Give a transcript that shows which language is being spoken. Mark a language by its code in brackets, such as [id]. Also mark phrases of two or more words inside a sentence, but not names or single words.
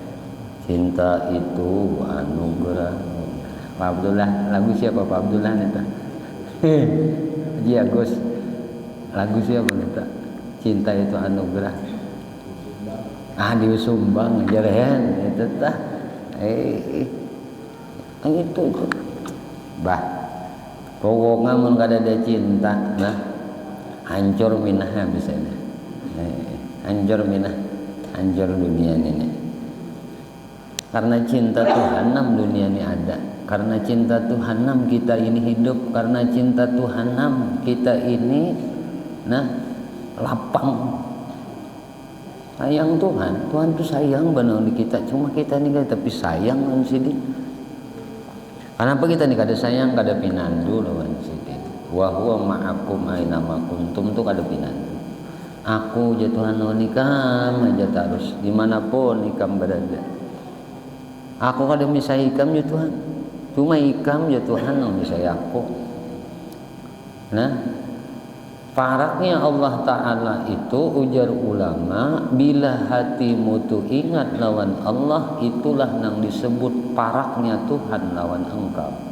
[bjn] Cinta itu anugerah. Pak Abdullah, lagu siapa Pak Abdullah nih tak? Haji Agus, lagu siapa nih tak? Cinta itu anugerah. Di Sumbang jarahan itu tak? Itu. Bah, pokoknya mun kada ada cinta, nah hancur minah bisa nih. Hancur minah. Anjur dunia ini karena cinta Tuhan dunia ini ada karena cinta Tuhan kita ini hidup karena cinta Tuhan kita ini lapang sayang Tuhan tuh sayang benar di kita cuma kita ini tapi sayang lawan sidin kenapa kita ini kada sayang kada pinandu lawan sidin [ar] وهو معكم أينما كنتم [bjn] tuh kada pinandu. Aku ya Tuhan ikam aja terus dimanapun ikam berada. Aku kada bisa ikam ya Tuhan. Cuma ikam ya Tuhan yang bisa aku. Nah, Paraknya Allah Ta'ala itu ujar ulama, bila hatimu tu ingat lawan Allah, itulah yang disebut paraknya Tuhan lawan engkau.